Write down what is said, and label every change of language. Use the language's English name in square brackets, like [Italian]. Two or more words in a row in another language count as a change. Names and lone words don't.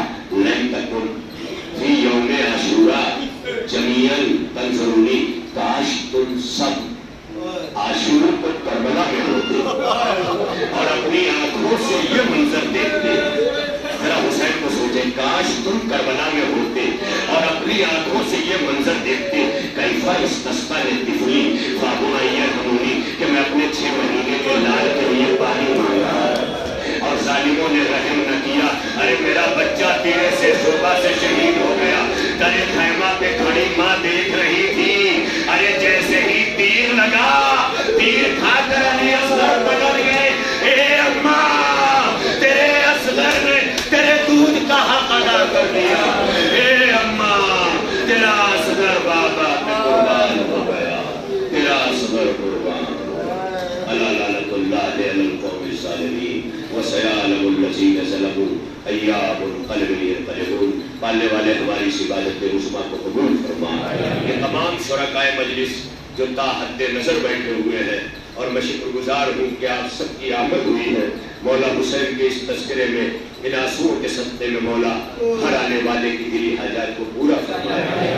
[Arabic] لن تکن فی یوم عاشوراء جمیعاً تنظرونی، [Urdu] کاش تم سب عاشور کو کربلا میں ہوتے اور اپنی آنکھوں سے یہ منظر دیکھتے۔ ذرا حسین کو سوچے، کاش تم کربلا میں ہوتے اور اپنی آنکھوں سے یہ منظر دیکھتے۔ [Arabic] کیفا استسقا لطفلی فابا یرحمونی، [Urdu] کہ میں اپنے 6 مہینے کے لال کے لیے پانی مانگا اور ظالموں نے رحم نہ کیا۔ ارے میرا بچہ تیرے سے شعبہ سے شہید ہو گیا، ترے خیمہ پہ کھڑی ماں دیکھ رہی تھی، ارے جیسے ہی تیر لگا، تیر کھا کر علی اصغر بدل گئے۔ اے اماں، تیرے اصغر نے تیرے دودھ کا حق ادا کر دیا۔ اے اماں، تیرا اصغر بابا پہ قربان ہو گیا، تیرا اصغر قربان ہو گیا۔ [Arabic] اللہ لعنت اللہ علی القوم الظالمین وسیعلم الذین ظلموا ایام القلب ينقلبون۔ [Urdu] پالنے والے ہماری اس عبادت عظمیٰ کو قبول فرما۔ یہ تمام شرکائے مجلس جو تا حد نظر بیٹھے ہوئے ہیں، اور میں شکر گزار ہوں کہ آپ سب کی آمد ہوئی ہے۔ مولا حسین کے اس تذکرے میں، ان آنسوؤں کے صدقے میں مولا ہر آنے والے کی دلی حاجات کو پورا فرمائے۔